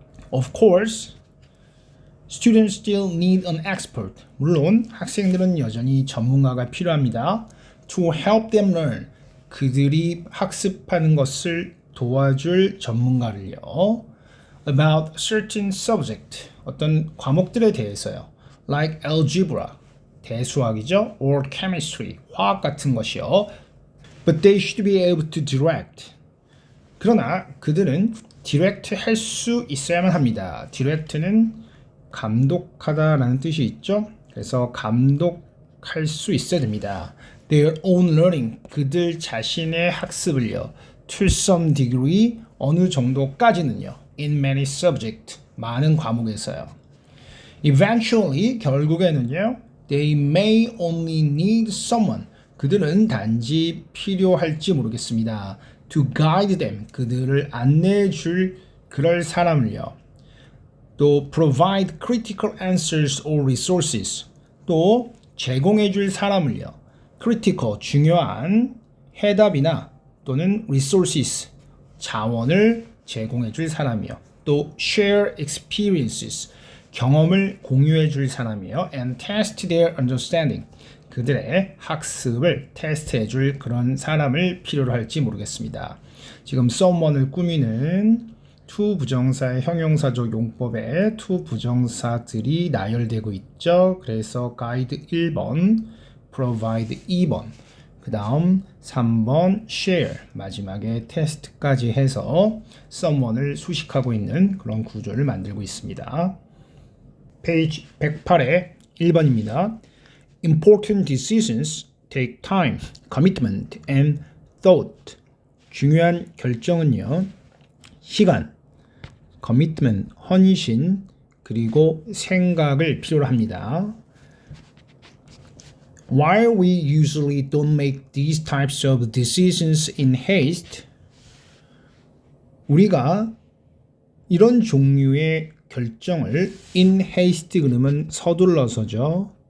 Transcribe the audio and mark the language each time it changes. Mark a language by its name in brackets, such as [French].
[English] Of course, students still need an expert. [Korean] 물론 학생들은 여전히 전문가가 필요합니다. [English] To help them learn. [Korean] 그들이 학습하는 것을 도와줄 전문가를요. [English] About certain subject. [Korean] 어떤 과목들에 대해서요. [English] Like algebra. [Korean] 대수학이죠. [English] Or chemistry. [Korean] 화학 같은 것이요. [English] But they should be able to direct. [Korean] 그러나 그들은 direct 할 수 있어야만 합니다. direct는 감독하다라는 뜻이 있죠. 그래서 감독할 수 있어야 됩니다. [English] Their own learning. [Korean] 그들 자신의 학습을요. [English] To some degree. [Korean] 어느 정도까지는요. [English] In many subjects. [Korean] 많은 과목에서요. [English] Eventually. [Korean] 결국에는요. [English] They may only need someone. [Korean] 그들은 단지 필요할지 모르겠습니다. [English] To guide them. [Korean] 그들을 안내해 줄 그럴 사람을요. 또 [English] provide critical answers or resources. [Korean] 또 제공해 줄 사람을요. critical, 중요한 해답이나 또는 resources, 자원을 제공해 줄 사람이요. 또 [English] share experiences, [Korean] 경험을 공유해 줄 사람이요. [English] and test their understanding, [Korean] 그들의 학습을 테스트해 줄 그런 사람을 필요로 할지 모르겠습니다. 지금 someone을 꾸미는 to 부정사의 형용사적 용법에 to 부정사들이 나열되고 있죠. 그래서 guide 1번, provide 2번, 그 다음 3번 share, 마지막에 테스트까지 해서 someone을 수식하고 있는 그런 구조를 만들고 있습니다. 페이지 108의 1번입니다. [English] Important decisions take time, commitment, and thought. [Korean] 중요한 결정은요, 시간, commitment, 헌신, 그리고 생각을 필요로 합니다. [English] While we usually don't make these types of decisions in haste, [Korean] 우리가 이런 종류의 결정을 in haste 그러면 서둘러서죠.